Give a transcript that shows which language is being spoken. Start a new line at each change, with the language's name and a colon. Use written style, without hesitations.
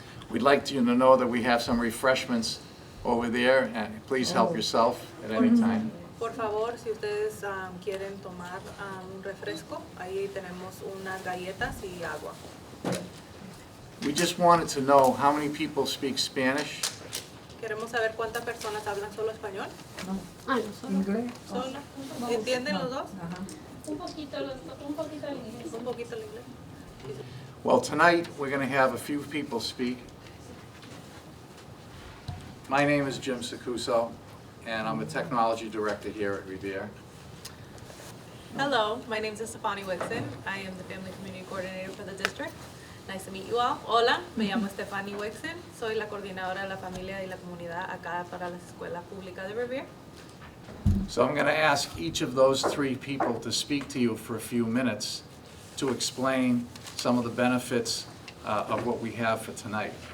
English: We'd like you to know that we have some refreshments over there, and please help yourself at any time.
Spanish: Por favor, si ustedes quieren tomar un refresco, ahí tenemos unas galletas y agua.
English: We just wanted to know how many people speak Spanish.
Spanish: Queremos saber cuántas personas hablan solo español. Inglés. ¿Solo? ¿Entienden los dos? Un poquito el inglés. Un poquito el inglés.
English: Well, tonight we're going to have a few people speak. My name is Jim Sacuso, and I'm a technology director here at Revere. Hello, my name is Stefani Wixon. I am the family community coordinator for the district. Nice to meet you all.
Spanish: Hola, me llamo
English: Stefani Wixon.
Spanish: Soy la coordinadora de la familia y la comunidad acá para las escuelas públicas de Revere.
English: So I'm going to ask each of those three people to speak to you for a few minutes to explain some of the benefits of what we have for tonight.